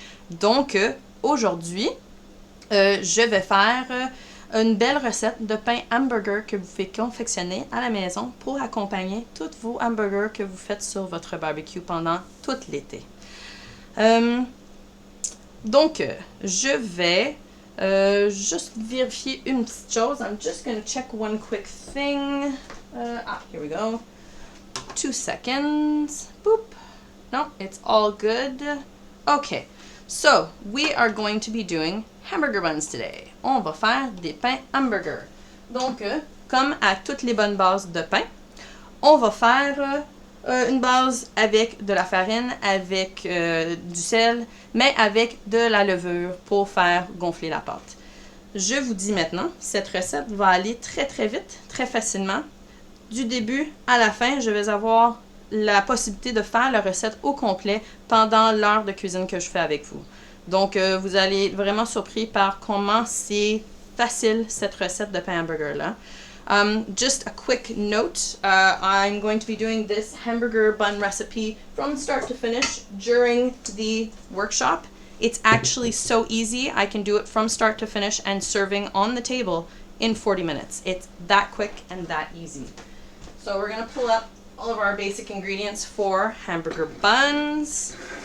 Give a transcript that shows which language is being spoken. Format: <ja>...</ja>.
<fr>Donc, aujourd'hui, je vais faire une belle recette de pain hamburger que vous pouvez confectionner à la maison pour accompagner tous vos hamburgers que vous faites sur votre barbecue pendant tout l'été. Donc, je vais juste vérifier une petite chose.</fr> <en>I'm just going to check one quick thing. Here we go. 2 seconds. Boop. No, it's all good. Okay, so we are going to be doing hamburger buns today.</en> <fr>On va faire des pains hamburger. Donc, comme à toutes les bonnes bases de pain, on va faire une base avec de la farine, avec du sel, mais avec de la levure pour faire gonfler la pâte. Je vous dis maintenant, cette recette va aller très très vite, très facilement. Du début à la fin, je vais avoir la possibilité de faire la recette au complet pendant l'heure de cuisine que je fais avec vous. Donc, vous allez être vraiment surpris par comment c'est facile cette recette de pain hamburger-là.</fr> <en>Just a quick note, I'm going to be doing this hamburger bun recipe from start to finish during the workshop. It's actually so easy. I can do it from start to finish and serving on the table in 40 minutes. It's that quick and that easy. So we're going to pull up all of our basic ingredients for hamburger buns.</en>